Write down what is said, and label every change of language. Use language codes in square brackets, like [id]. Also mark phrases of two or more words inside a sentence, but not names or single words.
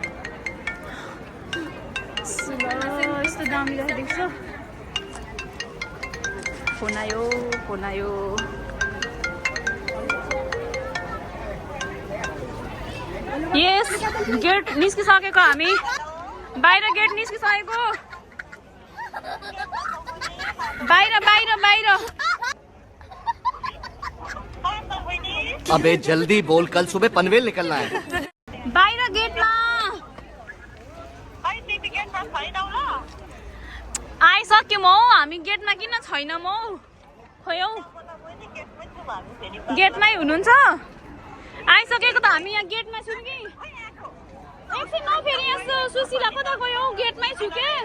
[ne] यस्तो दामी राखिदिएको छ फोन आयो यस गेट निस्किसकेको हामी बाहिर गेट निस्किसकेको बाहिर बाहिर बाहिर [hi] अबे जल्दी बोल कल सुबह पनवेल निकलना है [ne] बाहिर गेटमा आइसक्यौँ हौ हामी गेटमा किन छैनौँ हौ खोइ हौ गेटमै हुनुहुन्छ आइसकेको त हामी यहाँ गेटमा छौँ कि एकछिन न फेरि यस्तो सुशीला कता गयो गेटमै छु के